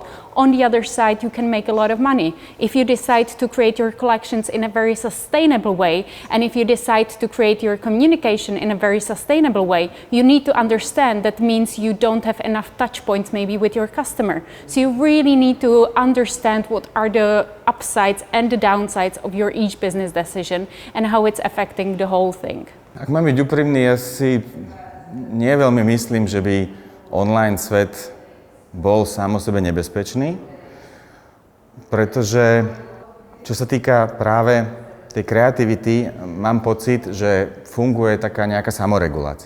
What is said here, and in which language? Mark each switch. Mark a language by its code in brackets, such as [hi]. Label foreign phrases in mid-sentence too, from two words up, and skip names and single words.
[en] On the other side, you can make a lot of money. If you decide to create your collections in a very sustainable way, and if you decide to create your communication in a very sustainable way, you need to understand that means you don't have enough touch points maybe with your customer. So you really need to understand what are the upsides and the downsides of your each business decision and how it's affecting the whole thing. [sk] Ak mám byť úprimný, ja si nie veľmi myslím, že by online svet bol sám o sebe nebezpečný, pretože čo sa týka práve tej kreativity, mám pocit, že funguje taká nejaká samoregulácia.